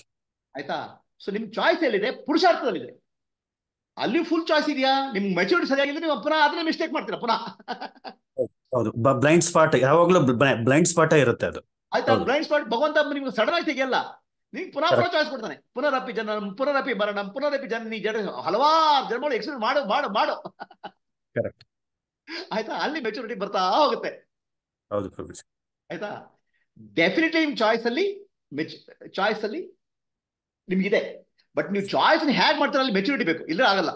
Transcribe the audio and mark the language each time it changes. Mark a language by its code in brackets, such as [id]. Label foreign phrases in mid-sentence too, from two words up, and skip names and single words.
[kn] ಆಯ್ತಾ? ಸೊ ನಿಮ್ ಚಾಯ್ಸ್ ಎಲ್ಲಿದೆ? ಪುರುಷಾರ್ಥದಲ್ಲಿದೆ. ಅಲ್ಲಿ [en] full choice [kn] ಇದೆಯಾ? ನಿಮ್ ಮೆಚುರಿಟಿ ಸರಿಯಾಗಿದ್ರೆ ನೀವು ಪುನಃ ಅದನ್ನೇ ಮಿಸ್ಟೇಕ್ ಮಾಡ್ತೀರಾ ಪುನಃ. ಹೌದು, [en] blind spot [kn] ಯಾವಾಗ್ಲೂ [en] blind spot [kn] ಇರುತ್ತೆ ಅದು. ಆಯ್ತಾ? [en] blind spot [kn] ಭಗವಂತ ನಿಮ್ಗೆ ಸಡನ್ ಆಗಿ ತೆಗೆಯಲ್ಲ. ನಿಮ್ಗೆ ಪುನಃ ಚಾಯ್ಸ್ ಕೊಡ್ತಾನೆ. [sa] ಪುನರಪಿ ಜನನಂ ಪುನರಪಿ ಮರಣಂ ಪುನರಪಿ ಜನನಿ ಜಡ, [kn] ಹಲವಾರು ಜನ್ಮಗಳು ಎಕ್ಸ್ಪೀರಿಯನ್ಸ್ ಮಾಡು. ಕರೆಕ್ಟ್. ಆಯ್ತಾ? ಅಲ್ಲಿ ಮೆಚುರಿಟಿ ಬರ್ತಾ ಹೋಗುತ್ತೆ. ಹೌದು ಪ್ರಭು. ಆಯ್ತಾ? ಡೆಫಿನೆಟ್ಲಿ ನಿಮ್ ಚಾಯ್ಸ್ ಅಲ್ಲಿ ನಿಮ್ಗಿದೆ. ಬಟ್ ನೀವು ಚಾಯ್ಸ್ ಹೇಗೆ ಮಾಡ್ತೀರ ಅಲ್ಲಿ ಮೆಚುರಿಟಿ ಬೇಕು, ಇಲ್ಲ ಆಗಲ್ಲ.